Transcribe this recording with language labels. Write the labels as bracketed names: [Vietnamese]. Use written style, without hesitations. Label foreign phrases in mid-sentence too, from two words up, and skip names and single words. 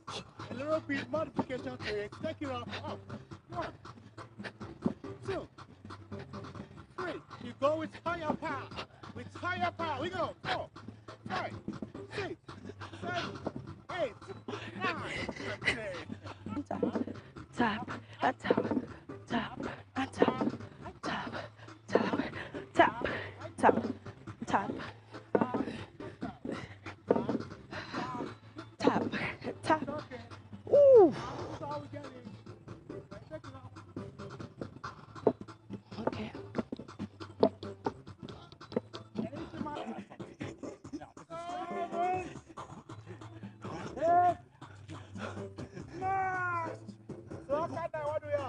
[English] A little bit modification to it. Take it up. 1, 2, 3. You go with higher power. With higher power. We go. 4, 5, 6, 7, 8, 9, and 10. Tap, tap, tap, tap, and tap, tap, tap, tap, tap, tap, tap, tap. Ooh. That's how we get it. Take it up. Okay. So after that, what do we have?